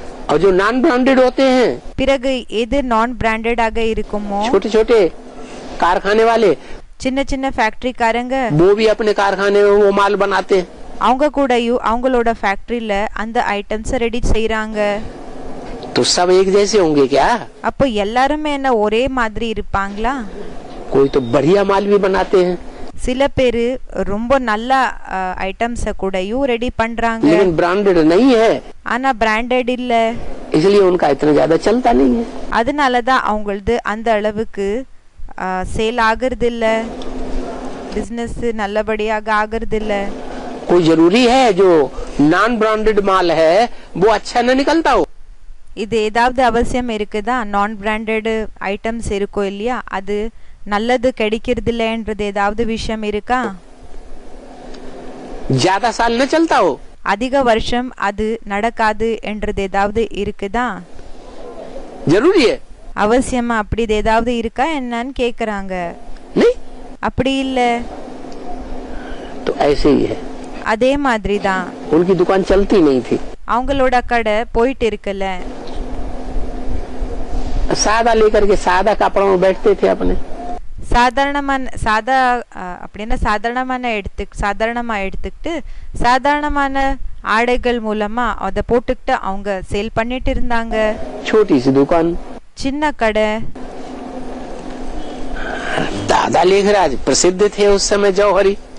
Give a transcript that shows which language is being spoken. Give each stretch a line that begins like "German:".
Hindi: और जो non branded होते हैं,
Tamil: பிறகு எது நான் பிராண்டட் ஆக இருக்குமோ,
Hindi: छोटे छोटे कारखाने वाले,
Tamil: சின்ன சின்ன ஃபேக்டரிக்காரங்க,
Hindi: वो भी अपने कारखाने में वो माल बनाते हैं।
Tamil: அவங்க கூடயும் அவங்களோட ஃபேக்டரியில அந்த ஐட்டம்ஸ் ரெடி செய்றாங்க.
Hindi: तो सब एक जैसे होंगे क्या?
Tamil: அப்போ எல்லாருமே என்ன ஒரே மாதிரி இருப்பாங்களா?
Hindi: कोई तो बढ़िया माल भी बनाते हैं,
Tamil: சில பேரு ரொம்ப நல்ல ஐட்டம்ஸ கூடயும் ரெடி பண்றாங்க,
Hindi: लेकिन ब्रांडेड नहीं है,
Tamil: ஆனா பிராண்டட் இல்ல.
Hindi: इसलिए उनका इतना ज्यादा चलता नहीं है।
Tamil: அதனாலதான் அவங்களது அந்த அளவுக்கு சேல் ஆகுறது இல்ல, பிசினஸ் நல்லபடியாக ஆகுறது இல்ல.
Hindi: कोई जरूरी है जो नॉन ब्रांडेड माल है वो अच्छा न निकलता हो?
Tamil: இது ஏதாவது அவசியம் இருக்குதா? நான் பிராண்டட் ஐட்டம்ஸ் இருக்கும் இல்லையா, அது நல்லது கிடைக்கிறது இல்லைன்றது ஏதாவது விஷயம் இருக்கா?
Hindi: ज्यादा साल न चलता हो?
Tamil: அதிக வருஷம் அது நடக்காது என்றது ஏதாவது இருக்குதா?
Hindi: जरूरी है?
Tamil: அவசியமா அப்படி ஏதாவது இருக்கா என்னன்னு கேக்குறாங்க.
Hindi: नहीं,
Tamil: அப்படி இல்ல.
Hindi: तो ऐसे ही है।
Tamil: அதே மாதிரி தான்
Hindi: उनकी दुकान चलती नहीं थी,
Tamil: அவங்களோட கடை போயிட்டு இருக்கல.
Hindi: सादा लेकर के सादा कपड़ों में बैठते थे अपने।
Tamil: சாதாரணமா எடுத்துக்கிட்டு சாதாரணமான ஆடைகள் மூலமா அத போட்டுக்கிட்டு அவங்க சேல் பண்ணிட்டு இருந்தாங்க.
Hindi: छोटी सी दुकान,
Tamil: சின்ன கடை.
Hindi: दादा लेखराज प्रसिद्ध थे उस समय जौहरी।